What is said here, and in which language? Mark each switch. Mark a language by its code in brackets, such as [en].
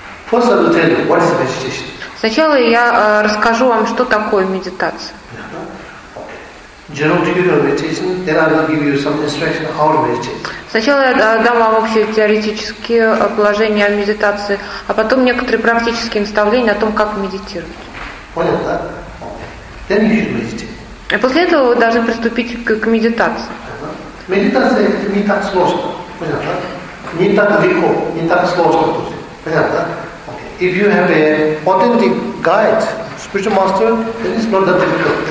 [en] First I will tell you what is meditation. [ru] Сначала я расскажу вам, что такое медитация. [en] General theory of meditation. Then I will give you some instruction how to meditate. [ru] Сначала я дам вам общие теоретические положения о медитации, а потом некоторые практические наставления о том, как медитировать. Понял, да? [en] Okay. Then you should meditate. [ru] И после этого вы должны приступить к медитации. Медитация это не так сложно, понятно? Не так легко, не так сложно тоже, понятно? [en] Okay. If you have a authentic guide, spiritual master, then it's not that difficult.